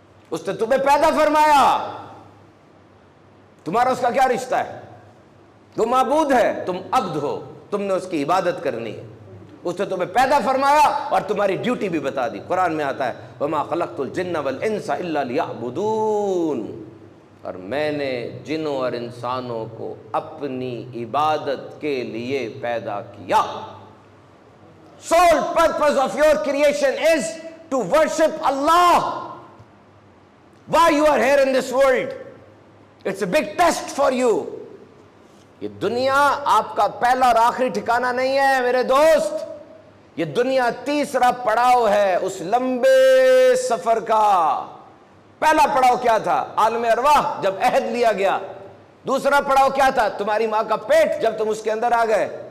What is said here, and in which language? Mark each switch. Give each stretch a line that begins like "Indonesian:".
Urdu: اس نے تمہیں پیدا فرمایا. تمہارا اس کا کیا رشتہ ہے؟ وہ معبود ہے، تم عبد ہو، تم نے اس کی عبادت کرنی ہے. اس نے تمہیں پیدا فرمایا اور تمہاری ڈیوٹی بھی بتا دی. قرآن میں آتا ہے
Arabic: وَمَا خَلَقْتُ الْجِنَّ وَالْإِنسَ إِلَّا لِيَعْبُدُونَ،
Urdu: اور میں نے جنوں اور انسانوں کو اپنی عبادت کے لیے پیدا کیا.
English: Sole purpose of your creation is to worship Allah. Why you are here in this world? It's a big test for you.
Urdu: یہ دنیا آپ کا پہلا اور آخری ٹھکانہ نہیں ہے میرے دوست. یہ دنیا تیسرا پڑاؤ ہے اس لمبے سفر کا. پہلا پڑاؤ کیا تھا؟ عالم ارواح جب عہد لیا گیا. دوسرا پڑاؤ کیا تھا؟ تمہاری ماں کا پیٹ جب تم اس کے اندر آ گئے.